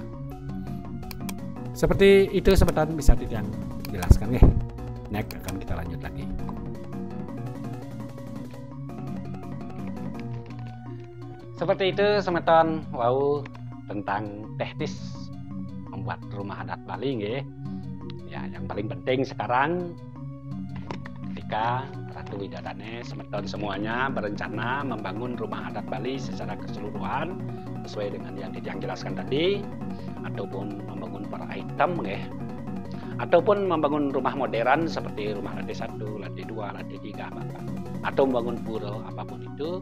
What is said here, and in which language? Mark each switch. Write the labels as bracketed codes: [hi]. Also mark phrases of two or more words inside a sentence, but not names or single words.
[id] Seperti itu sebentar, bisa tidak jelaskan, nih. Next akan kita lanjut lagi. Seperti itu semeton, wow, tentang teknis membuat rumah adat Bali, nggih. Ya, yang paling penting sekarang ketika Ratu Widadane semeton semuanya berencana membangun rumah adat Bali secara keseluruhan sesuai dengan yang Titiang jelaskan tadi, ataupun membangun per item, nggih. Ataupun membangun rumah modern seperti rumah lantai 1, lantai 2, lantai 3, atau membangun pura, apapun itu.